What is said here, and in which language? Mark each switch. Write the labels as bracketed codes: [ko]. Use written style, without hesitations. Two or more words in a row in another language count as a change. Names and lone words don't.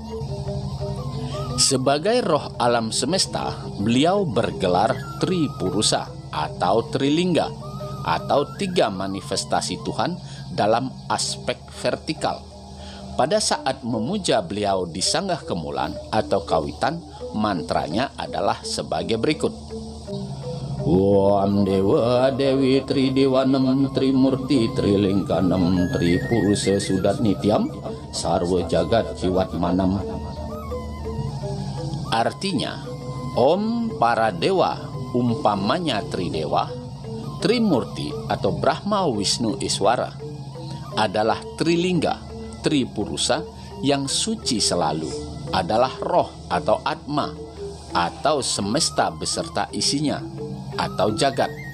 [id] Sebagai roh alam semesta, beliau bergelar Tripurusa atau Trilingga, atau tiga manifestasi Tuhan dalam aspek vertikal. Pada saat memuja beliau di Sanggah Kemulan atau Kawitan, mantranya adalah sebagai berikut. [sa] Om Dewa Dewi Tridewanam Trimurti Trilingganam Tripurusa Sudat Nityam Sarwa Jagat Jiwat Manam. [id] Artinya, Om para dewa, umpamanya Tridewa, Trimurti atau Brahma Wisnu Iswara, adalah Trilingga, Tripurusa yang suci selalu, adalah roh atau atma, atau semesta beserta isinya, atau jagat.